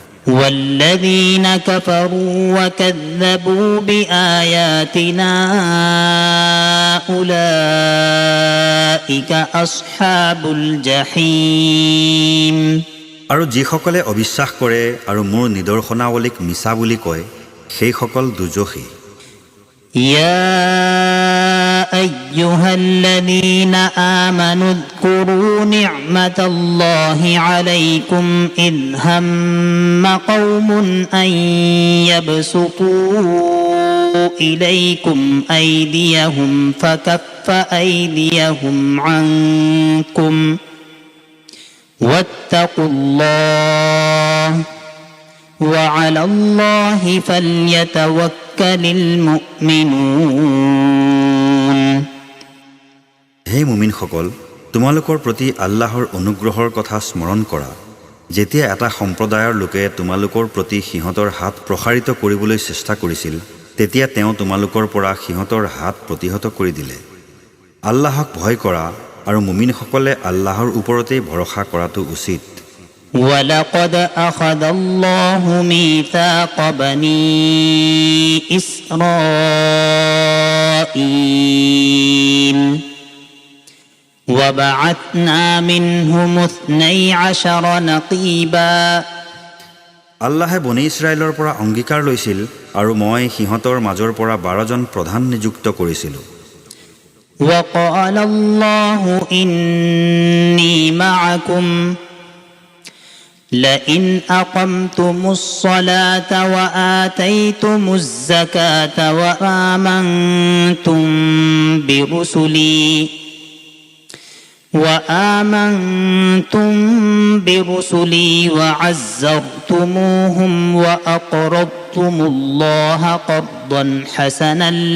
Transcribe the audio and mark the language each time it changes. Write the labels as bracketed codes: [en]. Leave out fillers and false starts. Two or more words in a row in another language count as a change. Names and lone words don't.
[ar] والذين كفروا وكذبوا بآياتنا أولئك أصحاب الجحيم [as] আৰু যিসকলে অবিশ্বাস কৰে আৰু মোৰ নিদৰ্শনাৱলীক মিছা বুলি কয় সেইসকল দুজখী। [ar] يا أيها الذين آمنوا اذكروا نعمة الله عليكم إذ هم قوم أن يبسطوا إليكم أيديهم فكف أيديهم عنكم واتقوا الله وعلى الله فليتوكل المؤمنون [as] হে মুমিনসকল, তোমালোকৰ প্ৰতি আল্লাহৰ অনুগ্ৰহৰ কথা স্মৰণ কৰা, যেতিয়া এটা সম্প্ৰদায়ৰ লোকে তোমালোকৰ প্ৰতি সিহঁতৰ হাত প্ৰসাৰিত কৰিবলৈ চেষ্টা কৰিছিল, তেতিয়া তেওঁ তোমালোকৰ পৰা সিহঁতৰ হাত প্ৰতিহত কৰি দিলে। আল্লাহক ভয় কৰা আৰু মুমিনসকলে আল্লাহৰ ওপৰতেই ভৰসা কৰাটো উচিত। [ar] ولقد أخذ الله ميثاق بني إسرائيل وبعثنا منهم 12 نقيبا [as] আল্লাহে বনি ইছৰাইলৰ পৰা অংগীকাৰ লৈছিল আৰু মই সিহঁতৰ মাজৰ পৰা 12জন প্ৰধান নিযুক্ত কৰিছিলোঁ। [ar] وقال الله إني معكم لئن أقمتم الصلاة وآتيتم الزكاة وآمنتم برسلي وعزرتموهم وأقرضتم الله قرضا حسنا